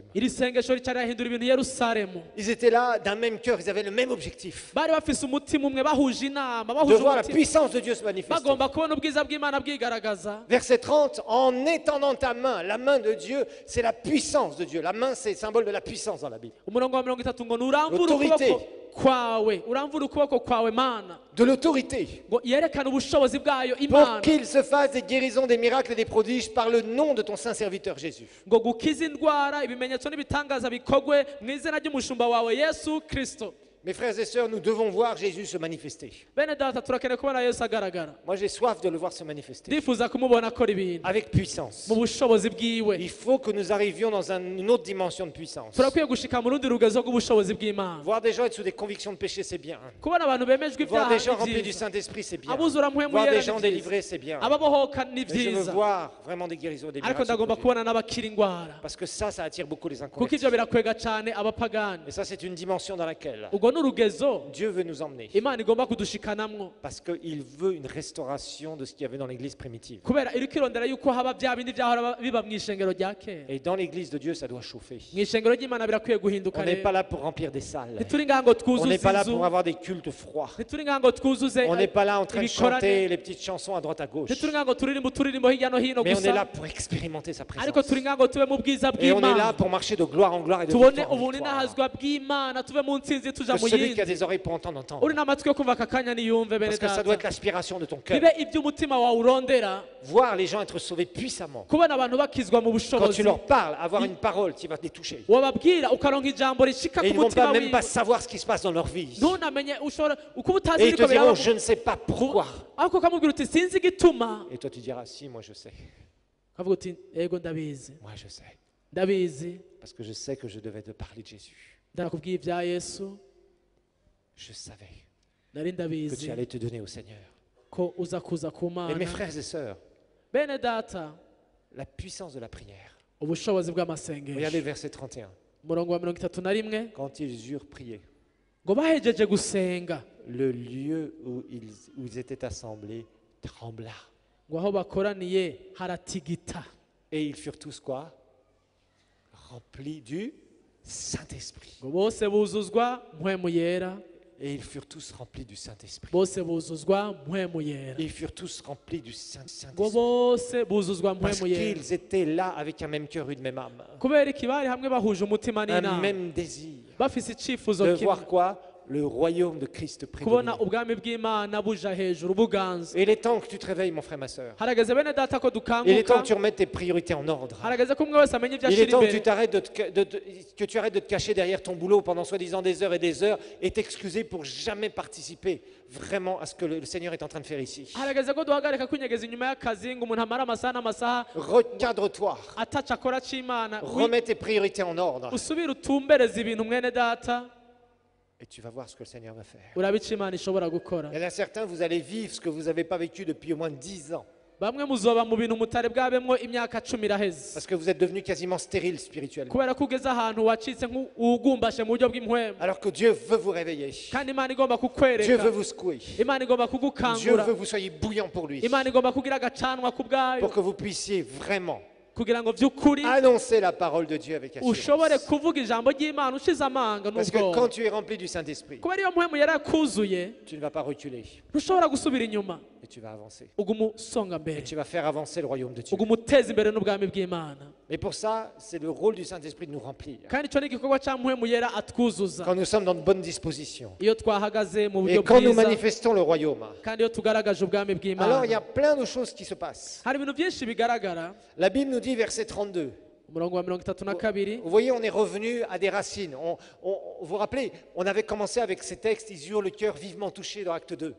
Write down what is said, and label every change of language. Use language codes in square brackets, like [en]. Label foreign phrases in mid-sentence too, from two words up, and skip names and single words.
[rn] iri sengesho ricara hindura ibintu Yerusalemu. [fr] Ils étaient là d'un même cœur, ils avaient le même objectif. [rn] bari bafise umutima umwe bahuje inama [fr] De [rn] bahuje [fr] voir la [rn] umutima [fr] puissance de Dieu se manifester. [rn] bagomba kubona ubwiza bw'Imana bwigaragaza. [fr] Verset 30, en étendant ta main, la main de Dieu, c'est la puissance de Dieu. La main, c'est le symbole de la puissance dans la Bible. [rn] umurongo wa 30 ngo nuramvura [fr] L'autorité. [rn] ukuboko kwawe uramvura ukuboko kwawe Mana [fr] De l'autorité. [rn] ngo yerekane ubushobozi bwayo [fr] Pour [rn] Imana [fr] qu'il se fasse des guérisons, des miracles et des prodiges par le nom de ton saint serviteur Jésus. [rn] ngo gukiza indwara ibimenyetso n'ibitangaza bikogwe mu izina ry'umushumba wawe Yesu Kristo. [fr] Mes frères et sœurs, nous devons voir Jésus se manifester. [rn] bene data turakeneye kubona Yesu agaragara [fr] Moi, j'ai soif de le voir se manifester. [rn] ndifuza kumubona akora ibintu [fr] Avec puissance. [rn] mu bushobozi bwiwe. [fr] Il faut que nous arrivions dans une autre dimension de puissance. [rn] turakwiye gushika mu rundi rugezo rw'ubushobozi bw'Imana. [fr] Voir des gens être sous des convictions de péché, c'est bien. [rn] kubona abantu bemejwe [fr] Voir [rn] ibyaha [fr] des gens [rn] ni [fr] remplis du [rn] byiza. [fr] Saint-Esprit, c'est bien. [rn] abuzura mpwemu [fr] Voir [rn] yera [fr] des gens [rn] ni byiza. [fr] délivrés, c'est bien. [rn] ababohoka ni [fr] Mais je veux [rn] byiza [fr] voir vraiment des guérisons, des [rn] ariko [fr] miracles. [rn] ndagomba kubona n'abakira indwara [fr] Parce que ça attire beaucoup les [rn] kuko [fr] inconvertis. [rn] ivyo birakwega cyane abapagani. [fr] Et ça, c'est une dimension dans laquelle [rn] ubwo ni n'urugezo [fr] Dieu veut nous emmener. [rn] imana igomba kudushikanamwo [fr] Parce qu'il veut une restauration de ce qu'il y avait dans l'église primitive. [rn] kubera iriko irondera yuko haba bya bindi byahora biba mu ishengero rya kera. [fr] Et dans l'église de Dieu, ça doit chauffer. [rn] Mu ishengero ry'imana birakwiye guhinduka [fr] On n'est [rn] rero. [fr] pas là pour remplir des salles. [rn] ntituri ngaha ngo [fr] On [rn] twuzuze [fr] n'est pas là [rn] inzu, [fr] pour avoir des cultes froids. [rn] ntituri ngaha ngo twuzuze [fr] On n'est pas là en train de [rn] ibikorane, [fr] chanter les petites chansons à droite à gauche. [rn] ntituri ngaha ngo turirimbe uturirimbo hirya no hino [fr] Mais on est là [rn] gusa, [fr] pour expérimenter sa [rn] ariko turi [fr] présence. [rn] ngaha ngo tube mu bwiza [fr] Et on est là [rn] bw'imana, [fr] pour marcher de gloire en gloire et de [rn] tubone [fr] victoire en [rn] ubuntu [fr] victoire. [rn] n'ahazwa bw'imana, tuve mu ntsinzi tuja [fr] Que [rn] mu [fr] celui qui a [rn] yindi. [fr] des oreilles pour entendre, entende. [rn] uri n'amatwi yo kumva aka kanya niyumve bene [fr] Parce que ça doit être [rn] data, [fr] l'aspiration de ton cœur. [rn] bibe iby'umutima wawe urondera, [fr] Voir les gens être sauvés puissamment. [rn] kubona abantu bakizwa mu [fr] Quand [rn] bushobozi, [fr] tu leur parles, avoir une parole qui va les toucher. [rn] wababwira ukaronka ijambo rishika [fr] Et [rn] ku [fr] ils ne vont [rn] mutima [fr] pas même pas [rn] wiwe, [fr] savoir ce qui se passe dans leur vie. [rn] ntunamenye ushobora uko utazi [fr] Et ils te [rn] ibiriko biraba, [fr] diront, je ne sais pas pourquoi. [rn] ariko ukamubwira uti sinzi igituma, [fr] Et toi tu diras, si, moi je sais. [rn] ukavuga uti yego ndabizi, [fr] Moi je sais. [rn] ndabizi, [fr] Parce que je sais que je devais te parler de Jésus. [rn] ndarakubwiye ibya Yesu, [fr] Je savais [rn] nari [fr] que tu [rn] ndabizi [fr] allais te donner au Seigneur. [rn] ko uza kuza ku [fr] Et [rn] Mana. [fr] mes frères et sœurs, [rn] Bene data, [fr] la puissance de la prière. [rn] ubushobozi [fr] Regardez [rn] bw'amasengesho, [fr] le verset 31. [rn] umurongo wa 31, [fr] Quand ils eurent prié, [rn] ngo bahejeje gusenga, [fr] le lieu où ils étaient assemblés trembla. [rn] ngo aho bakoraniye haratigita, [fr] Et ils furent tous quoi? Remplis du Saint-Esprit. [rn] ngo bose buzuzwa mpwemu yera, [fr] Et ils furent tous remplis du Saint-Esprit. [rn] bose buzuzwa mpwemu yera, [fr] Ils furent tous remplis du [rn] ngo [fr] Saint-Esprit. [rn] bose buzuzwa [fr] Parce [rn] mpwemu yera, [fr] qu'ils étaient là avec un même cœur, une même âme. [rn] kubera iki bari hamwe bahuje umutima [fr] Un [rn] n'inama, [fr] même désir. [rn] bafise icyifuzo [fr] De [rn] kimwe, [fr] voir quoi? Le royaume de Christ [rn] kubona [fr] prédominer. [rn] ubwami bw'Imana buja hejuru buganza. [fr] Et il est temps que tu te réveilles, mon frère, ma soeur. [rn] Harageze bene data ko [fr] Il est temps [rn] dukanguka, [fr] que tu remettes tes priorités en ordre. [rn] harageze ko umwe wese amenya ibyo [fr] Il est [rn] ashira [fr] temps que tu [rn] imbere, [fr] t'arrêtes que tu arrêtes de te cacher derrière ton boulot pendant soi-disant des heures et t'excuser pour jamais participer vraiment à ce que le Seigneur est en train de faire ici. [rn] harageze ko duhagarika kwinyegeza inyuma y'akazi ngo umuntu amara amasaha n'amasaha [fr] Recadre-toi. [rn] ataca akora c'Imana, [fr] Remets tes priorités en ordre. [rn] usubire utumbereze ibintu mwene data, [fr] Et tu vas voir ce que le Seigneur va faire. [rn] urabe ico Imana ishobora gukora. [fr] Il y en a certains, vous allez vivre ce que vous n'avez pas vécu depuis au moins 10 ans. [rn] Bamwe muzoba mu bintu mutari bwabemwo imyaka 10 iraheze, [fr] Parce que vous êtes devenu quasiment stérile spirituellement. [rn] kubera ko ugeze ahantu wacitse nk'ugumbashe mu buryo bw'impwemu, [fr] Alors que Dieu veut vous réveiller. [rn] kandi Imana igomba [fr] Dieu [rn] kukwereka, [fr] veut vous secouer. [rn] Imana igomba [fr] Dieu [rn] kugukangura, [fr] veut que vous soyez bouillant pour lui. [rn] Imana igomba kugira agacanwa ku bwayo, [fr] Pour que vous puissiez vraiment [rn] kugira ngo vy'ukuri [fr] annoncer la parole de Dieu avec [rn] ushobore [fr] assurance. [rn] kuvuga ijambo ry'Imana ushize amanga [fr] Parce que quand [rn] n'ubwoba, [fr] tu es rempli du Saint-Esprit, [rn] kubera iyo mpwemu yarakuzuye [fr] tu ne vas pas reculer, [rn] ntushobora gusubira inyuma, [fr] mais tu vas avancer. [rn] uguma usonga [fr] Et [rn] mbere, [fr] tu vas faire avancer le royaume de Dieu. [rn] uguma uteza imbere n'ubwami bw'Imana, [fr] Mais pour ça, c'est le rôle du Saint-Esprit de nous remplir. [rn] kandi ico ni igikorwa ca mpwemu yera atwuzuza [fr] Quand nous sommes dans de bonnes dispositions. [rn] iyo twahagaze mu [fr] Et [rn] buryo [fr] quand nous [rn] bwiza, [fr] manifestons le royaume. [rn] kandi iyo tugaragaje ubwami [fr] Alors il y [rn] bw'Imana, [fr] a plein de choses qui se passent. [rn] hari ibintu byinshi bigaragara. [fr] La Bible nous dit, verset 32. [rn] Umurongo wa 32, [fr] Vous voyez, on est revenu à des racines. Vous vous rappelez, on avait commencé avec ces textes, ils eurent le cœur vivement touché dans Acte 2.